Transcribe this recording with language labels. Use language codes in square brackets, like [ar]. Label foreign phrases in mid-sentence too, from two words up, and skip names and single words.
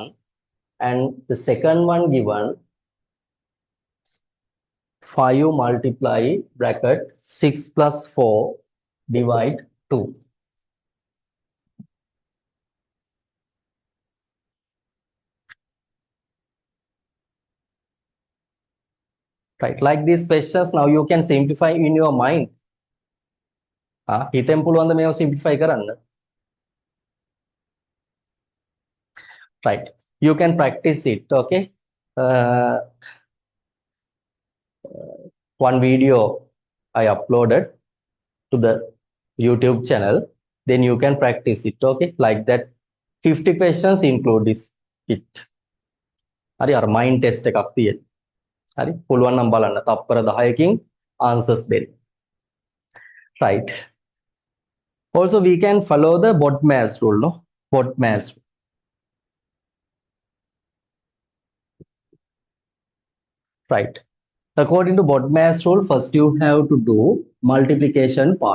[en] And the second one given 5 multiply bracket 6 plus 4 divide 2. Right, like these questions now you can simplify in your mind. [si] හිතෙන් පුළුවන් ද මේව simplify කරන්න? [en] Right, you can practice it. Okay, one video I uploaded to the YouTube channel, then you can practice it. Okay, like that 50 questions include this it. [si] හරි අර [en] mind test [si] එකක් තියෙන. හරි පුළුවන් නම් බලන්න තප්පර 10කින් answers දෙන්න. [en] Right, also we can follow the BODMAS rule, no? BODMAS rule. Right, according to BODMAS rule, first you have to do multiplication part.